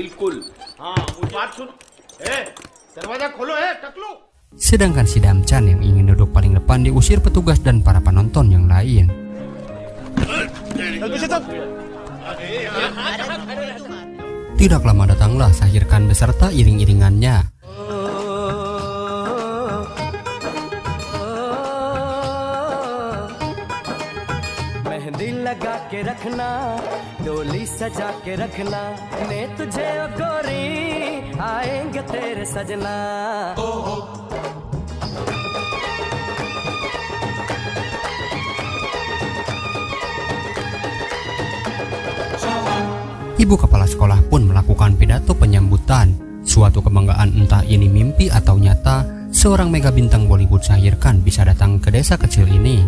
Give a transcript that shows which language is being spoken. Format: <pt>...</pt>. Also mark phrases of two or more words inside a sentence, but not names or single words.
<id>Sedangkan si Damchan yang ingin duduk paling depan diusir petugas dan para penonton yang lain. Tidak lama datanglah Shahir Khan beserta iring-iringannya.</id> <hi>लगा के रखना डोली सजा के रखना ने तुझे ओ गोरी आएंगे तेरे सजना</hi> <id>Ibu kepala sekolah pun melakukan pidato penyambutan. Suatu kebanggaan entah ini mimpi atau nyata, seorang mega bintang Bollywood Shahir Khan bisa datang ke desa kecil ini.</id>